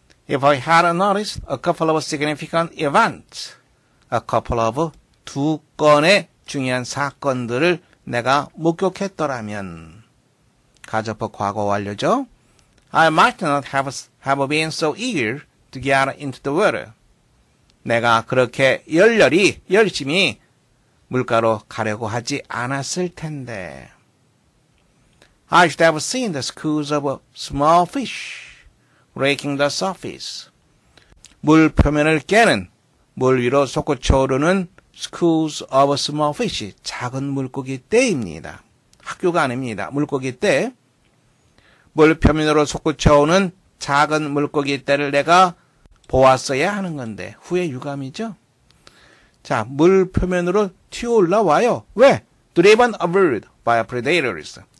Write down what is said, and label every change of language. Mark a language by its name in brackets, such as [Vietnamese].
[English] If I had noticed a couple of significant events, a couple of [Korean] 두 건의 중요한 사건들을 내가 목격했더라면, 가접법 과거 완료죠. [English] I might not have been so eager to get into the water. [Korean] 내가 그렇게 열심히 물가로 가려고 하지 않았을 텐데. [English] I should have seen the schools of small fish raking the surface. [Korean] 물 표면을 깨는, 물 위로 솟구쳐 오르는 [English] schools of small fish, [Korean] 작은 물고기 떼입니다. 학교가 아닙니다. 물고기 떼. 물 표면으로 솟구쳐 오는 작은 물고기 떼를 내가 보았어야 하는 건데 후에 유감이죠. 자, 물 표면으로 튀어 올라와요. 왜? [English] Driven upward by predators.